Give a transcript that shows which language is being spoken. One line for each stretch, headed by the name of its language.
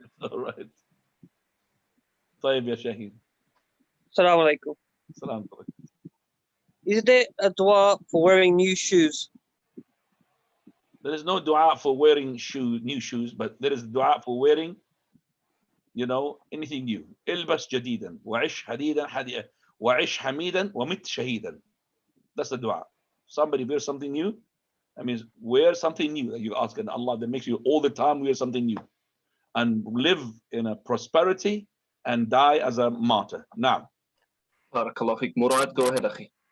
English: All right.
Arabic: طيب يا شاهين.
English: Assalamu alaikum. Assalamu alaikum. Is there a dua for wearing new shoes? There is no dua for wearing new shoes, but there is dua for wearing, you know, anything new.
Arabic: البس جديدا وعش حديدا وعش حميدا ومت شهيدا.
English: That's the dua. Somebody wears something new. That means wear something new that you ask, and Allah that makes you all the time wear something new, and live in a prosperity and die as a martyr. Now. Barakallahu feek. Murad, go ahead, akhi.